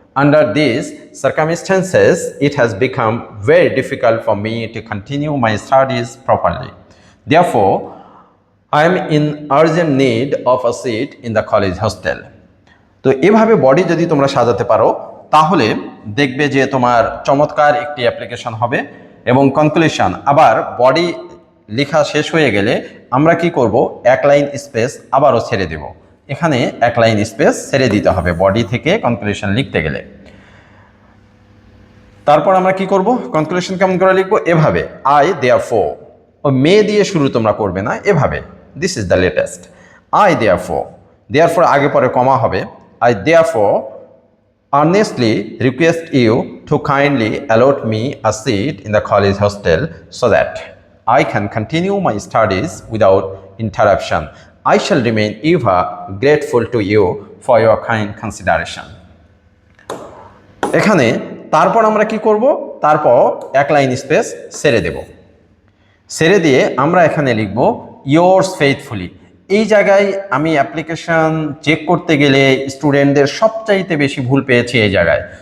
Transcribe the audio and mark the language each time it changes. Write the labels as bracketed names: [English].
[English] Under these circumstances, it has become very difficult for me to continue my studies properly. Therefore, I am in urgent need of a seat in the college hostel. [Bangla] তো এভাবে body যদি তোমরা সাজাতে পারো তাহলে দেখবে যে তোমার চমৎকার একটি অ্যাপ্লিকেশন হবে। এবং কনক্লুশন, আবার বডি লেখা শেষ হয়ে গেলে আমরা কি করব, এক লাইন স্পেস আবারও ছেড়ে দেব। এখানে এক লাইন স্পেস ছেড়ে দিতে হবে বডি থেকে কনক্লুশন লিখতে গেলে। তারপর আমরা কি করব, কনক্লুশন কেমন করে লিখবো, এভাবে [English] I therefore, [Bangla] ও মে দিয়ে শুরু তোমরা করবে না, এভাবে [English] This is the latest. I therefore [Bangla] আগে পরে কমা হবে। [English] I therefore earnestly request you to kindly allot me a seat in the college hostel so that I can continue my studies without interruption. I shall remain ever grateful to you for your kind consideration. [Bangla] এখানে তারপর আমরা কি করব, তারপর এক line space ছেড়ে দেব। ছেড়ে দিয়ে আমরা এখানে লিখব [English] yours faithfully। [Bangla] এই জায়গায় আমি অ্যাপ্লিকেশন চেক করতে গেলে স্টুডেন্টদের সবচাইতে বেশি ভুল পেয়েছি এই জায়গায়।